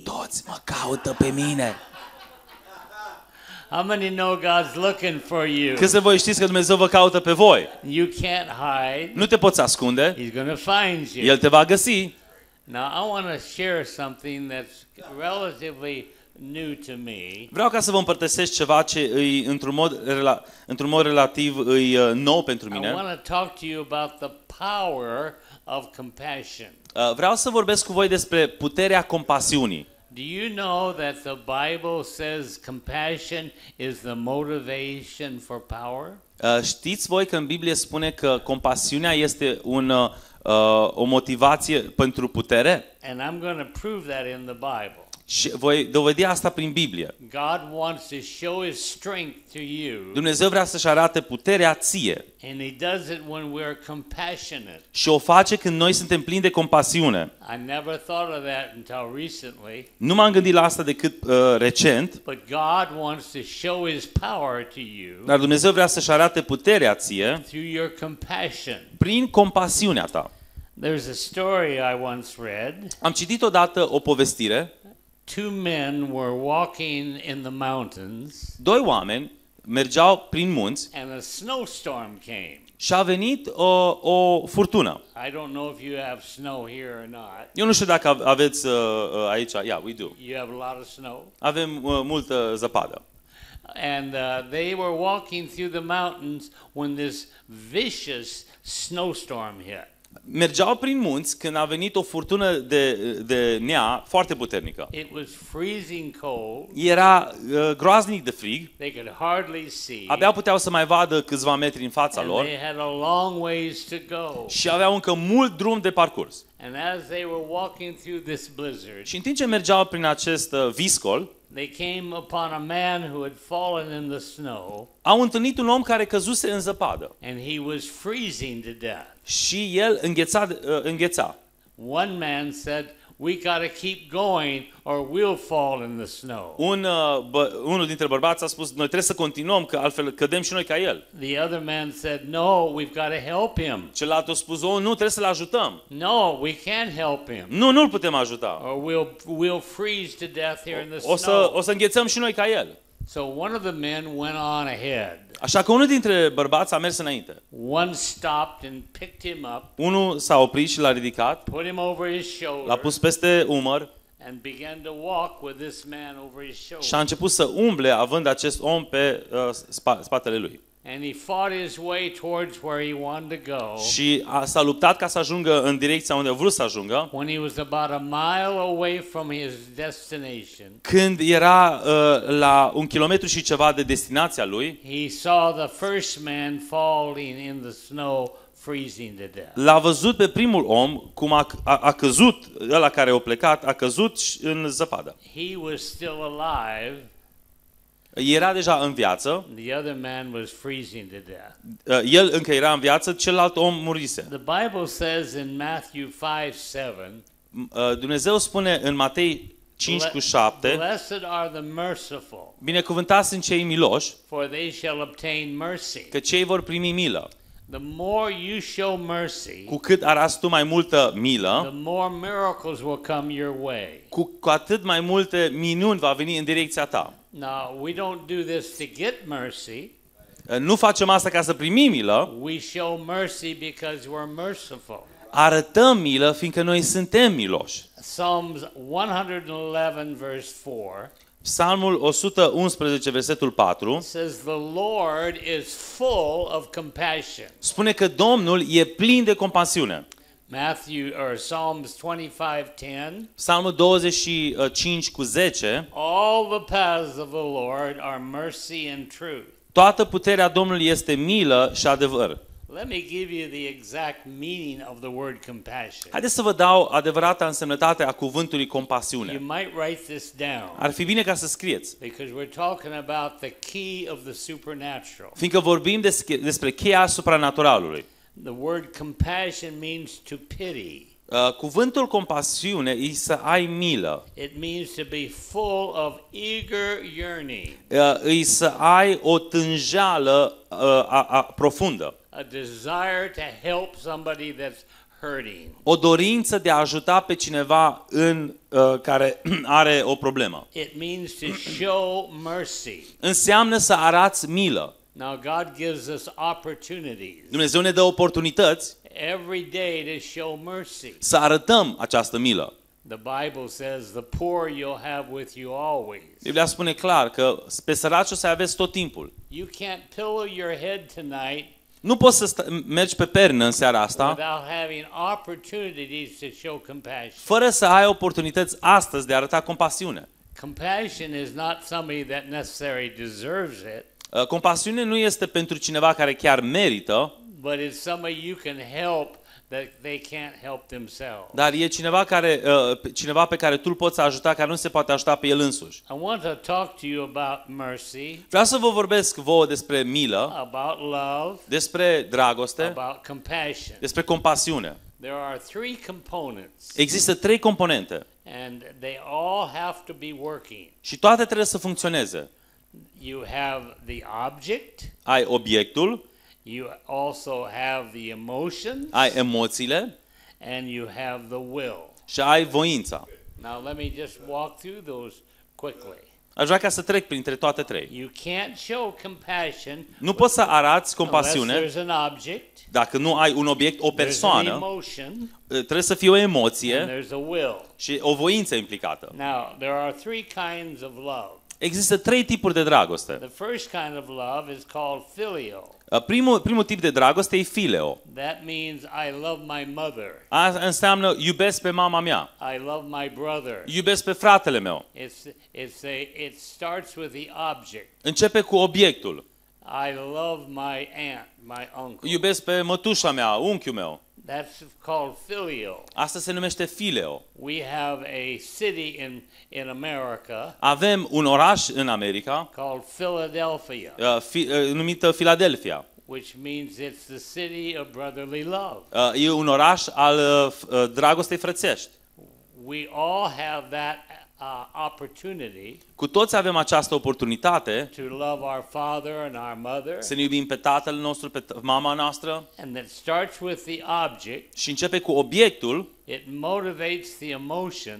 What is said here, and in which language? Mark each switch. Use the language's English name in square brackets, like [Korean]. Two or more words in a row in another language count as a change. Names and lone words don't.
[Romanian] Toți mă caută pe mine. [English] How many know God's looking for you? [Romanian] Câți de voi știți că Dumnezeu vă caută pe voi? [English] You can't hide. [Romanian] Nu te poți ascunde. [English] He's going to find you. [Romanian] El te va găsi. [English] Now, I want to share something that's relatively new to me. [Romanian] Vreau ca să vă împărtășesc ceva ce îi într-un mod relativ îi nou pentru [English] I [Romanian] mine. [English] want to talk to you about the power of compassion. [Romanian] Vreau să vorbesc cu voi despre puterea compasiunii. [English] Do you know that the Bible says compassion is the motivation for power? [Romanian] Știți voi că în Biblie spune că compasiunea este o motivație pentru putere? [English] And I'm going to prove that in the Bible. [Romanian] Și voi dovedi asta prin Biblie. [English] God wants to show His strength to you, [Romanian] Dumnezeu vrea să-și arate puterea ție [English] and He does it when we're compassionate. [Romanian] și o face când noi suntem plini de compasiune. [English] I never thought of that until recently, [Romanian] Nu m-am gândit la asta decât recent, [English] but God wants to show His power to you [Romanian] dar Dumnezeu vrea să-și arate puterea ție [English] through your compassion. [Romanian] prin compasiunea ta. [English] There's a story I once read. [Romanian] Am citit odată o povestire. [English] Two men were walking in the mountains, [Romanian] Doi oameni mergeau prin munți [English] and a snowstorm came. [Romanian] și a venit o furtună. [English] I don't know if you have snow here or not. [Romanian] Eu nu știu dacă aveți aici, [English] yeah, we do. You have a lot of snow. [Romanian] Avem multă zăpadă. [English] And they were walking through the mountains when this vicious snowstorm hit. [Romanian] Mergeau prin munți când a venit o furtună de nea foarte puternică. [English] It was freezing cold. [Romanian] Era groaznic de frig, [English] They could hardly see. [Romanian] abia puteau să mai vadă câțiva metri în fața [English] And [Romanian] lor [English] they had a long ways to go. [Romanian] și aveau încă mult drum de parcurs. [English] And as they were walking through this blizzard, [Romanian] Și în timp ce mergeau prin acest viscol, [English] they came upon a man who had fallen in the snow, [Romanian] au întâlnit un om care căzuse în zăpadă [English] and he was freezing to death. [Romanian] și el îngheța. [English] One man said, "We got to keep going or we'll fall in the snow." [Romanian] Unul dintre bărbați a spus, noi trebuie să continuăm, că altfel cădem și noi ca el. [English] The other man said, "No, we've got to help him." [Romanian] Celălalt a spus, nu, trebuie să-l ajutăm. [English] "No, we can't help him, [Romanian] Nu-l putem ajuta. [English] or we'll freeze to death here in the snow." [Romanian] O să înghețăm și noi ca el. [English] So one of the men went on ahead. [Romanian] Așa că unul dintre bărbați a mers înainte. [English] One stopped and picked him up, [Romanian] Unul s-a oprit și l-a ridicat, [English] put him over his [Romanian] l-a [English] shoulder, [Romanian] pus peste umăr [English] and began to walk with this man over his [Romanian] și a [English] shoulder. [Romanian] început să umble având acest om pe spatele lui. [English] And he fought his way towards where he wanted to go. [Romanian] Și s-a luptat ca să ajungă în direcția unde a vrut să ajungă. [English] When he was about a mile away from his destination, [Romanian] Când era la 1 kilometru și ceva de destinația lui, [English] he saw the first man falling in the snow, freezing to death. [Romanian] l-a văzut pe primul om cum a căzut, ăla care a plecat, a căzut în zăpadă. [English] He was still alive. [Romanian] Era deja în viață, [English] The other man was freezing to death. [Romanian] el încă era în viață, celălalt om murise. [English] The Bible says in Matthew 5:7, [Romanian] Dumnezeu spune în Matei 5:7, [English] "Blessed are the merciful, [Romanian] binecuvântați sunt cei miloși, [English] for they shall obtain mercy." [Romanian] că cei vor primi milă. [English] The more you show mercy, [Romanian] Cu cât arăți tu mai multă [English] the [Romanian] milă, [English] more miracles will come your way. [Romanian] cu atât mai multe minuni va veni în direcția ta. [English] Now, we don't do this to get mercy. [Romanian] Nu facem asta ca să primim milă, [English] We show mercy because we're merciful. [Romanian] arătăm milă fiindcă noi suntem miloși. [English] Psalms 111 verse 4 [Romanian] Psalmul 111, versetul 4, [English] says, "The Lord is full of compassion." [Romanian] spune că Domnul e plin de compasiune. [English] Psalms 25:10, [Romanian] Psalmul 25:10, [English] "All the paths of the Lord are mercy and truth." [Romanian] toată puterea Domnului este milă și adevăr. [English] Let me give you the exact meaning of the word compassion. [Romanian] Haideți să vă dau adevărata însemnătate a cuvântului [English] You [Romanian] compasiune. [English] might write this down [Romanian] Ar fi bine ca să scrieți, [English] because we're talking about the key of the supernatural. [Romanian] fiindcă vorbim despre cheia supranaturalului. [English] The word compassion means to pity. [Romanian] Cuvântul compasiune e să ai milă, [English] It means to be full of eager yearning, [Romanian] e să ai o tânjeală profundă, [English] a desire to help somebody that's hurting. [Romanian] o dorință de a ajuta pe cineva care are o problemă. [English] It means to show mercy. [Romanian] Înseamnă să arăți milă. [English] Now God gives us opportunities [Romanian] Dumnezeu ne dă oportunități [English] every day to show mercy. [Romanian] să arătăm această milă. [English] The Bible says the poor you'll have with you always. [Romanian] Biblia spune clar că pe săraci o să aveți tot timpul. [English] You can't pillow your head tonight [Romanian] Nu poți să mergi pe pernă în seara asta [English] without having opportunities to show compassion. [Romanian] fără să ai oportunități astăzi de a arăta compasiune. [English] Compassion is not somebody that necessarily deserves it, [Romanian] Compasiune nu este pentru cineva care chiar merită, [English] but it's somebody you can help that they can't help themselves. [Romanian] Dar e cineva pe care tu îl poți ajuta, care nu se poate ajuta pe el însuși. [English] I want to talk to you about mercy, [Romanian] Vreau să vă vorbesc vouă despre milă, [English] about love, [Romanian] despre dragoste, [English] about compassion. [Romanian] despre compasiune. [English] There are three components, [Romanian] Există 3 componente [English] and they all have to be working. [Romanian] și toate trebuie să funcționeze. [English] You have the object, [Romanian] Ai obiectul, [English] you also have the emotions, [Romanian] ai emoțiile [English] and you have the will. [Romanian] și ai voința. [English] Now let me just walk through those quickly. [Romanian] Aș vrea ca să trec printre toate 3. [English] You can't show compassion [Romanian] Nu poți să arăți [English] unless [Romanian] compasiune [English] there's an object, [Romanian] dacă nu ai un obiect, o [English] there's an [Romanian] persoană. [English] emotion, [Romanian] Trebuie să fie o [English] and [Romanian] emoție [English] there's a will. [Romanian] și o voință implicată. [English] Now, there are three kinds of love. [Romanian] Există 3 tipuri de dragoste. [English] The first kind of love is called filial. [Romanian] Primul tip de dragoste e fileo. [English] That means I love my mother. [Romanian] Asta înseamnă iubesc pe mama mea, [English] I love my brother. [Romanian] iubesc pe fratele meu. [English] It starts with the object. [Romanian] Începe cu obiectul. [English] I love my aunt, my uncle. [Romanian] Iubesc pe mătușa mea, unchiul meu. [English] That's called filial. [Romanian] Asta se numește fileo. [English] We have a city in America [Romanian] Avem un oraș în America [English] called Philadelphia, [Romanian] numită Philadelphia. [English] which means it's the city of brotherly love. [Romanian] E un oraș al dragostei frățești. [English] We all have that opportunity [Romanian] Cu toți avem această oportunitate [English] to love our father and our mother, [Romanian] să ne iubim pe tatăl nostru, pe mama noastră [English] and that starts with the object. [Romanian] și începe cu obiectul, [English] It motivates the emotion,